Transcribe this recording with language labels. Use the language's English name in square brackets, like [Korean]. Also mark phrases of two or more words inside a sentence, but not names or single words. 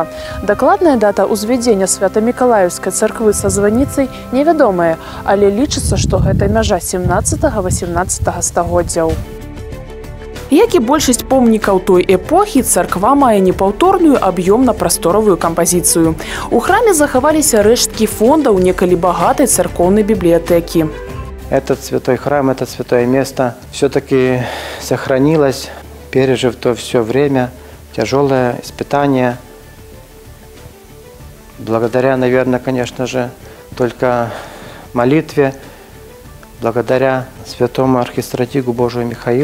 [Belarusian] Дакладная дата ўзвядзення Свята-Мікалаеўскай царквы са званіцай невядомая, але лічыцца, што гэта мяжа 17-18 стагоддзяў. Як і большасць помнікаў той эпохі, царква мае непаўторную аб'ёмна-прасторавую кампазіцыю. У храме захаваліся рэшткі фондаў некалі багатай царкоўнай бібліятэкі. [Russian] Этот святой храм, это святое место все-таки сохранилось, пережив то все время, тяжелое испытание. Благодаря, наверное, конечно же, только молитве, благодаря святому архистратигу Божию Михаилу.